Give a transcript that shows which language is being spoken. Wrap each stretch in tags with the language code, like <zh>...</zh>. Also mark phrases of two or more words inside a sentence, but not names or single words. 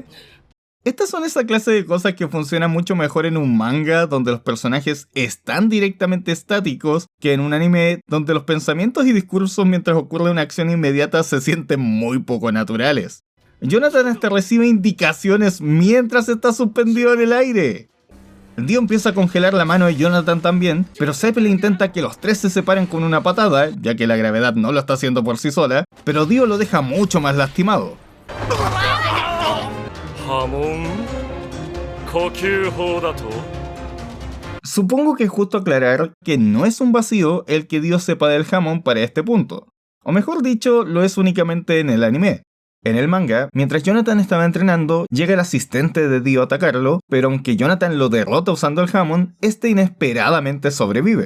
<es>Estas son esa clase de cosas que funcionan mucho mejor en un manga donde los personajes están directamente estáticos que en un anime donde los pensamientos y discursos mientras ocurre una acción inmediata se sienten muy poco naturales. Jonathan hasta recibe indicaciones mientras está suspendido en el aire. Dio empieza a congelar la mano de Jonathan también, pero Zeppeli intenta que los tres se separen con una patada, ya que la gravedad no lo está haciendo por sí sola, pero Dio lo deja mucho más lastimado.</es> <ja>波紋呼吸法だと。</ja> <es>Supongo que es justo aclarar que no es un vacío el que Dio sepa del jamón para este punto. O mejor dicho, lo es únicamente en el anime. En el manga, mientras Jonathan estaba entrenando, llega el asistente de Dio a atacarlo, pero aunque Jonathan lo derrota usando el jamón, este inesperadamente sobrevive.</es>